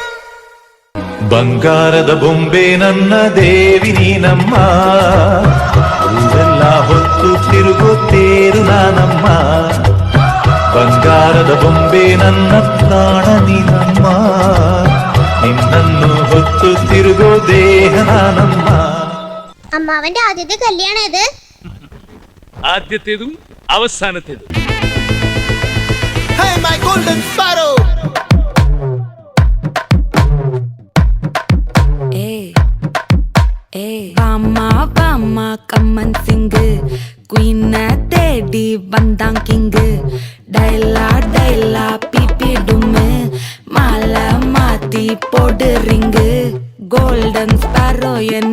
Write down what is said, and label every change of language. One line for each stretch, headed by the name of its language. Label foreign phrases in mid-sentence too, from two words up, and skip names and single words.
Kannada: ಬಂಗಾರದ ಬೊಂಬೆ ನನ್ನ ದೇವಿ ನೀನಮ್ಮ, ಊರೆಲ್ಲ ಹೊತ್ತು ತಿರುಗುತ್ತೇರು ನಾನಮ್ಮ. ಬಂಗಾರದ ಬೊಂಬೆ ನನ್ನ ಪ್ರಾಣ ನೀನಮ್ಮ, ನಿನ್ನನ್ನು ಹೊತ್ತು ತಿರುಗೋ ದೇಹ ನಾನಮ್ಮ.
Malayalam: അമ്മാവന്റെ ആദ്യത്തെ കല്യാണം ഇത് ആദ്യത്തേതും അവസാനത്തേതും.
Tamil: வாமா கம்மன் சிங்கு குயின தேடி வந்தான் கிங்கு டைலா பிபி டும்மு மாலை மாத்தி போடு ரிங்கு
English: golden sparrow
Tamil: என்